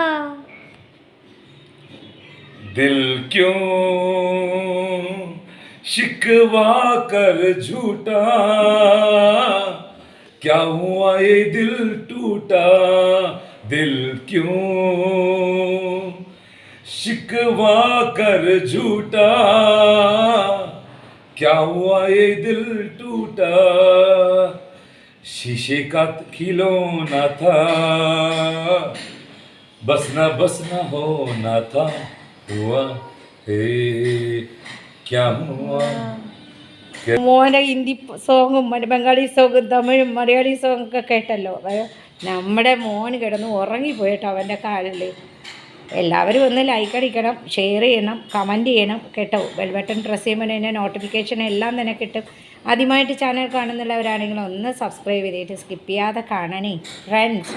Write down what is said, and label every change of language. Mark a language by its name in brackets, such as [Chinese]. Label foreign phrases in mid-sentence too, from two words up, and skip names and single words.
[Hindi] दिल क्यों शिकवा कर झूठा क्या हुआ ये दिल टूटा दिल क्यों शिकवा कर झूठा क्या हुआ ये दिल टूटा शीशे का खिलौना था बसना होना था हुआ हे क्या हुआ [Malayalam] മോൻ്റെ ഹിന്ദി സോങ്ങും ബംഗാളി സോങ്ങും തമിഴും മലയാളി സോങ്ങൊക്കെ കേട്ടല്ലോ. നമ്മുടെ മോൻ കിടന്ന് ഉറങ്ങിപ്പോയിട്ടോ അവൻ്റെ കാലിൽ. എല്ലാവരും ഒന്ന് ലൈക്ക് അടിക്കണം, ഷെയർ ചെയ്യണം, കമൻറ്റ് ചെയ്യണം കേട്ടോ. [English] bell button press [Malayalam] ചെയ്യുമ്പോൾ തന്നെ നോട്ടിഫിക്കേഷൻ എല്ലാം തന്നെ കിട്ടും. ആദ്യമായിട്ട് ചാനൽ കാണുന്നുള്ളവരാണെങ്കിൽ ഒന്ന് സബ്സ്ക്രൈബ് ചെയ്തിട്ട് സ്കിപ്പ് ചെയ്യാതെ കാണണേ ഫ്രണ്ട്സ്.